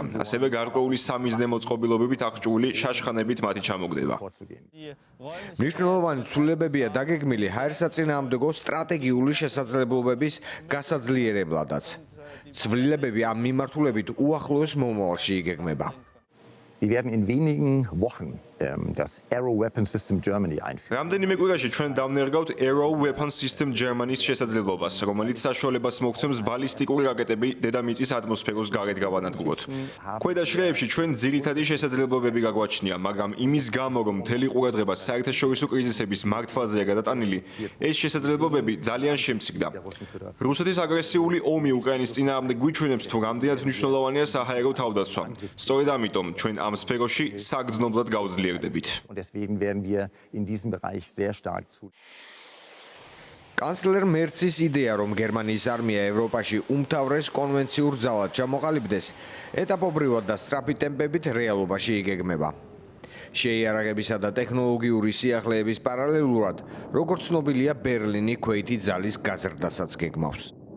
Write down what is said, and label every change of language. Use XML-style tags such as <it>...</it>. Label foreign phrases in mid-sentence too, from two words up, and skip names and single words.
<ka>ასევე გარკვეული სამიზნე მოწყობილობებით აღჭურვილი შაშხანებით მათი ჩამოგდება. მნიშვნელოვანი ცვლილებებია დაგეგმილი ჰაერსაწინააღმდეგო სტრატეგიული შესაძლებლობების გასაძლიერებლადაც. ცვლილებები ამ მიმართულებით უახლოეს მომავალში იგეგმება.</ka> <de>wir werden in wenigen Wochen das Aero Weapon System Germany einführen.</de> <ka>რამდენიმე კვირაში ჩვენ დავნერგავთ Aero Weapon System Germany-ს შესაძლებლობას, რომელიც საშუალებას მოგცემს ბალისტიკური რაკეტები დედამიწის ატმოსფეროს გარეთ გავანადგუროთ. ქვედა შრეებში ჩვენ ძირითადი შესაძლებლობები გაგვაჩნია, მაგრამ იმის გამო, რომ მთელი ყურადღება საერთაშორისო კრიზისების მართვაზეა გადატანილი, ეს შესაძლებლობები ძალიან შემცირდა. რუსეთის აგრესიული ომი უკრაინის წინააღმდეგ გვიჩვენებს, თუ რამდენად მნიშვნელოვანია საჰაერო თავდაცვა. სწორედ ამიტომ ჩვენ ამ სფეროში საგრძნობლად გავძლიერდებით.</ka> <de>Und deswegen werden wir in diesem Bereich sehr stark zu.</de> <ka>კანცლერ მერცის იდეა, რომ გერმანიის არმია ევროპაში უმთავრეს კონვენციურ ძალად ჩამოყალიბდეს, ეტაპობრივად და სწრაფი ტემპებით რეალობაში იგეგმება. შეიარაღებისა და ტექნოლოგიური სიახლეების პარალელურად, როგორც ცნობილია, ბერლინი ქვეითი ძალის გაზრდასაც გეგმავს.</ka>